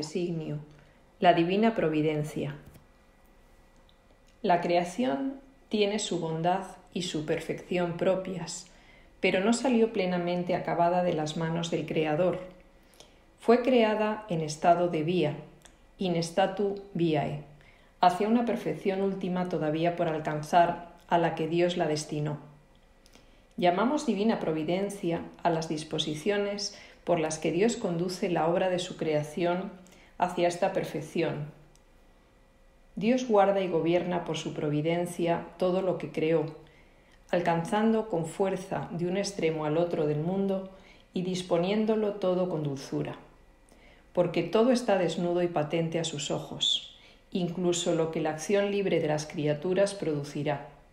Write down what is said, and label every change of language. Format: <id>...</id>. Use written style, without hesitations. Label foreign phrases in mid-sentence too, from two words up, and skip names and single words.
<es>designio, la divina providencia. La creación tiene su bondad y su perfección propias, pero no salió plenamente acabada de las manos del Creador. Fue creada en estado de vía,</es> <la>in statu viae,</la> <es>hacia una perfección última todavía por alcanzar, a la que Dios la destinó. Llamamos divina providencia a las disposiciones por las que Dios conduce la obra de su creación hacia esta perfección. Dios guarda y gobierna por su providencia todo lo que creó, alcanzando con fuerza de un extremo al otro del mundo y disponiéndolo todo con dulzura, porque todo está desnudo y patente a sus ojos, incluso lo que la acción libre de las criaturas producirá.</es>